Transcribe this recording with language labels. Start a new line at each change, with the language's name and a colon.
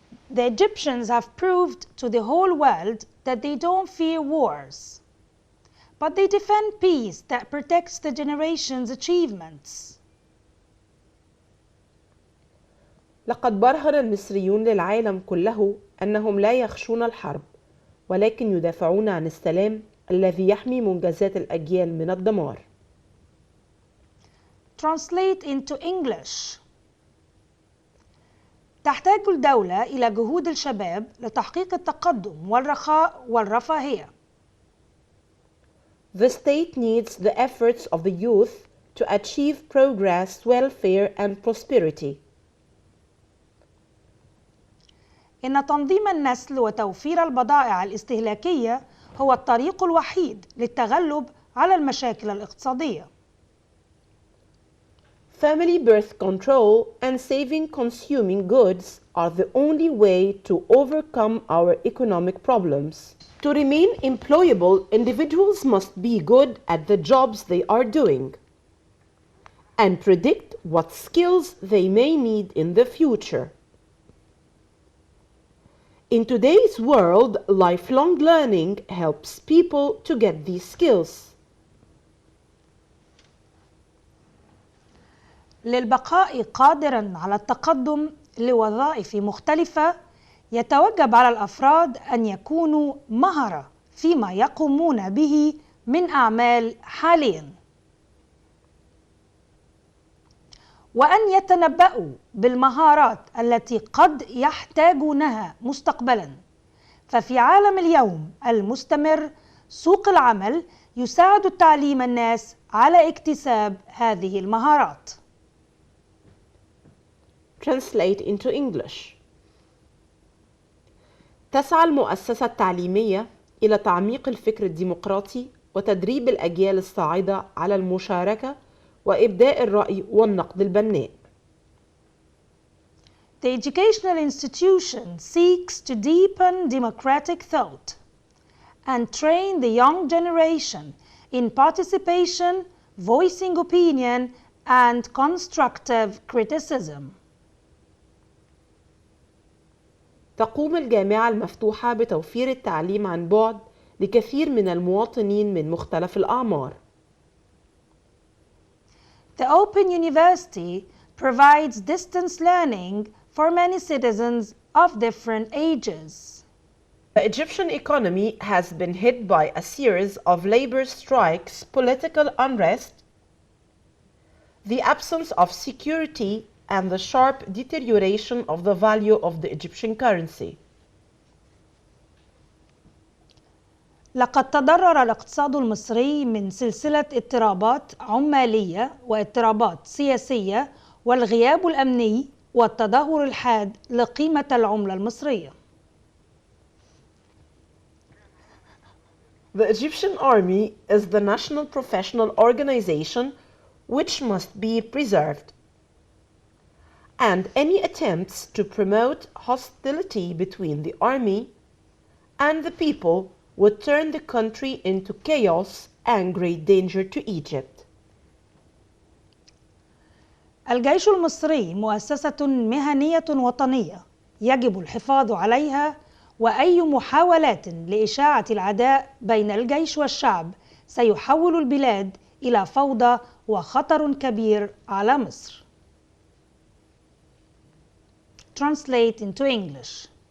English: The Egyptians have proved to the whole world that they don't fear wars, but they defend peace that protects the generation's achievements.
Arabic: لقد برهن المصريون للعالم كله أنهم لا يخشون الحرب، ولكن يدافعون عن السلام الذي يحمي منجزات الأجيال من الدمار.
English: Translate into English.
Arabic: تحتاج الدولة إلى جهود الشباب لتحقيق التقدم والرخاء والرفاهية.
English: The state needs the efforts of the youth to achieve progress, welfare and prosperity.
Arabic: إن تنظيم النسل وتوفير البضائع الاستهلاكية هو الطريق الوحيد للتغلب على المشاكل الاقتصادية.
English: Family birth control and saving consuming goods are the only way to overcome our economic problems. To remain employable, individuals must be good at the jobs they are doing and predict what skills they may need in the future. In today's world, lifelong learning helps people to get these skills.
Arabic: للبقاء قادراً على التقدم لوظائف مختلفة، يتوجب على الأفراد أن يكونوا مهرة فيما يقومون به من أعمال حالياً، وأن يتنبؤوا بالمهارات التي قد يحتاجونها مستقبلاً. ففي عالم اليوم المستمر، سوق العمل يساعد تعليم الناس على اكتساب هذه المهارات.
English: Translate into English.
Arabic: تسعى المؤسسة التعليمية إلى تعميق الفكر الديمقراطي وتدريب الأجيال الصاعدة على المشاركة وإبداء الرأي والنقد البناء.
English: The educational institution seeks to deepen democratic thought and train the young generation in participation, voicing opinion, and constructive criticism.
Arabic: تقوم الجامعة المفتوحة بتوفير التعليم عن بعد لكثير من المواطنين من مختلف الأعمار.
English: The Open University provides distance learning for many citizens of different ages. The Egyptian economy has been hit by a series of labor strikes, political unrest, the absence of security, and the sharp deterioration of the value of the Egyptian currency.
Arabic: لقد تضرر الاقتصاد المصري من سلسلة اضطرابات عمالية واضطرابات سياسية والغياب الأمني والتدهور الحاد لقيمة العملة المصرية.
English: The Egyptian army is the national professional organization which must be preserved, and any attempts to promote hostility between the army and the people would turn the country into chaos and great danger to Egypt.
Arabic: الجيش المصري مؤسسة مهنية وطنية يجب الحفاظ عليها، وأي محاولات لإشاعة العداء بين الجيش والشعب سيحول البلاد إلى فوضى وخطر كبير على مصر.
English: Translate into English.